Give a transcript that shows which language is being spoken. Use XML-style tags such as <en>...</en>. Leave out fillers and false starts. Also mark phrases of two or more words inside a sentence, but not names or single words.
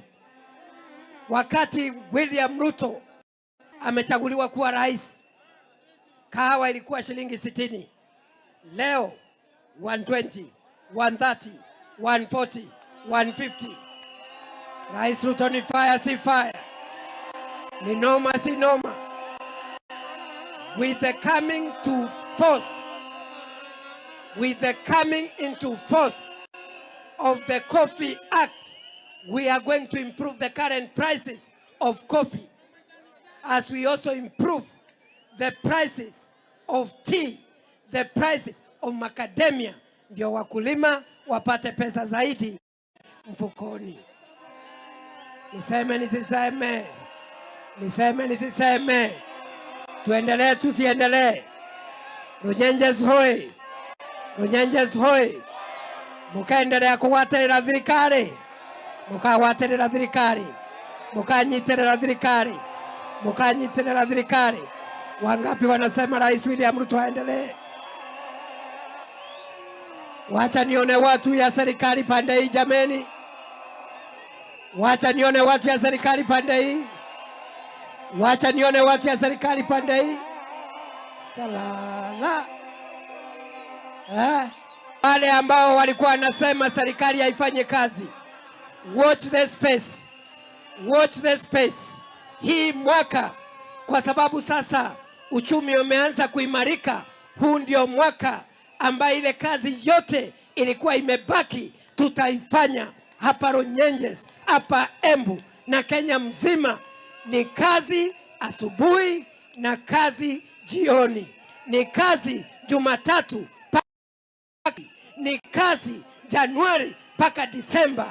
<sw>Wakati William Ruto amechaguliwa kuwa rais, kahawa ilikuwa shilingi 60. Leo 120, 130, 140, 150. Rais Ruto ni fire si fire? Ni noma si noma?</sw> <en>With the coming into force of the Coffee Act, we are going to improve the current prices of coffee, as we also improve the prices of tea, the prices of macadamia,</en> <sw>ndio wakulima wapate pesa zaidi mfukoni. Niseme nisiseme? Niseme nisiseme? Tuendelee tusiendelee? Runyenjes hoi! Runyenjes hoi!</sw> <ebu>Mukaendelea kuwaterera thirikari, mukawaterera thirikari, mukanyiterera thirikari, mukanyiterera thirikari.</ebu> <sw>Wangapi wanasema Rais William Ruto aendelee? Wacha nione watu ya serikali pande hii jameni. Wacha nione watu ya serikali pande hii. Wacha nione watu ya serikali pande hii. Salala. Wale ambao walikuwa wanasema serikali haifanye kazi,</sw> <en>watch the space. Watch the space.</en> <sw>Hii mwaka, kwa sababu sasa uchumi umeanza kuimarika, huu ndio mwaka ambaye ile kazi yote ilikuwa imebaki tutaifanya hapa Runyenjes, hapa Embu na Kenya mzima. Ni kazi asubuhi na kazi jioni, ni kazi Jumatatu, ni kazi Januari mpaka Disemba.</sw>